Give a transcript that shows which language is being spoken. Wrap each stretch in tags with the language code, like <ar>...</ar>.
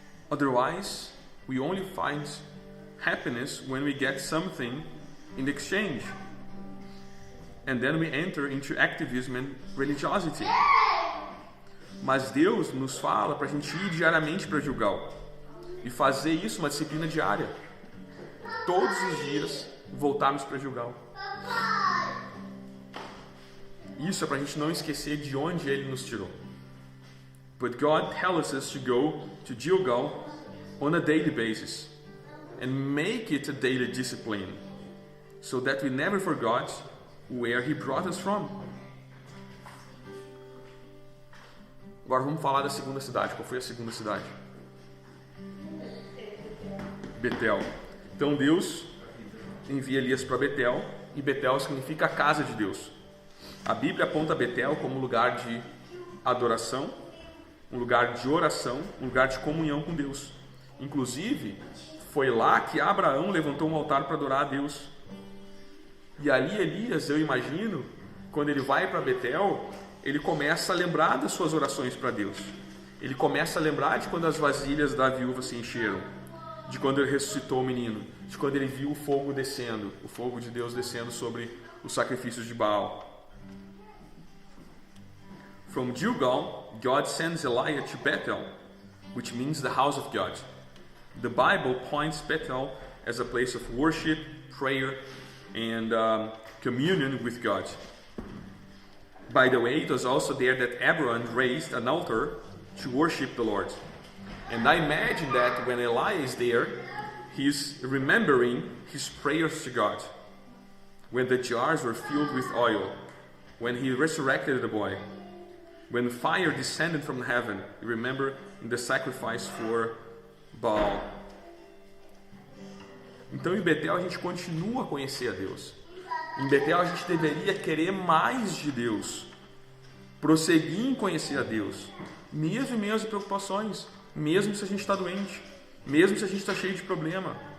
<en>Otherwise, we only find happiness when we get something in exchange. And then we enter into activism and religiosity.</en> <pt>Mas Deus nos fala para a gente ir diariamente para Gilgal e fazer isso uma disciplina diária. Todos os dias voltarmos para Gilgal. Isso é para a gente não esquecer de onde Ele nos tirou.</pt> <en>But God tells us to go to Gilgal on a daily basis and make it a daily discipline so that we never forgot where He brought us from.</en> <pt>Agora vamos falar da segunda cidade. Qual foi a segunda cidade? Betel. Então Deus envia Elias para Betel, e Betel significa a casa de Deus. A Bíblia aponta Betel como um lugar de adoração, um lugar de oração, um lugar de comunhão com Deus. Inclusive, foi lá que Abraão levantou um altar para adorar a Deus. E ali Elias, eu imagino, quando ele vai para Betel, ele começa a lembrar das suas orações para Deus. Ele começa a lembrar de quando as vasilhas da viúva se encheram, de quando ele ressuscitou o menino, de quando ele viu o fogo descendo, o fogo de Deus descendo sobre os sacrifícios de Baal.</pt> <en>From Gilgal, God sends Elijah to Bethel, which means the house of God. The Bible points Bethel as a place of worship, prayer, and communion with God. By the way, it was also there that Abraham raised an altar to worship the Lord. And I imagine that when Elijah is there, he's remembering his prayers to God. When the jars were filled with oil, when he resurrected the boy, when fire descended from heaven, you remember in the sacrifice for Baal.</en> <pt>Então em Betel a gente continua a conhecer a Deus. Em Betel a gente deveria querer mais de Deus, prosseguir em conhecer a Deus, mesmo em meio às preocupações, mesmo se a gente está doente, mesmo se a gente está cheio de problema.</pt>